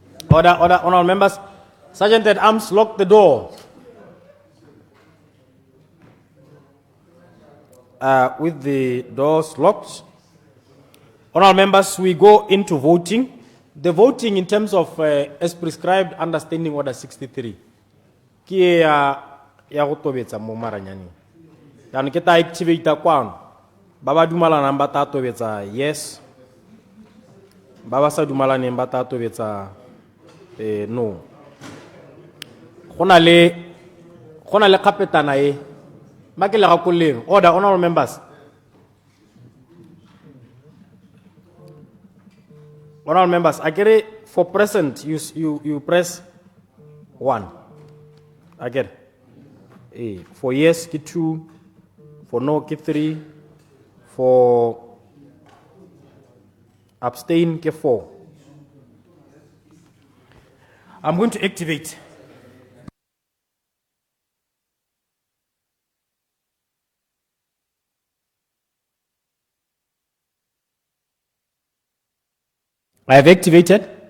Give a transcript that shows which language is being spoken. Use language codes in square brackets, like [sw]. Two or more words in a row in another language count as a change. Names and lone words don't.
[en] Order, honorable members. Sergeant at Arms, lock the door. With the doors locked, honorable members, we go into voting. The voting in terms of as prescribed under Standing Order 63. [tn] Ki ya go tobetsa mo maranyane. Dan ke ta activate kwano. Ba ba dumalana ba ta tobetsa yes. Ba ba sa dumalaneng ba ta tobetsa no. Gona le kapetana e. Makele ga koleng. [en] Order, honorable members. Honorable members, I get it for present. You press 1. I get it. For yes, get 2. For no, get 3. For abstain, get 4. I'm going to activate. I have activated.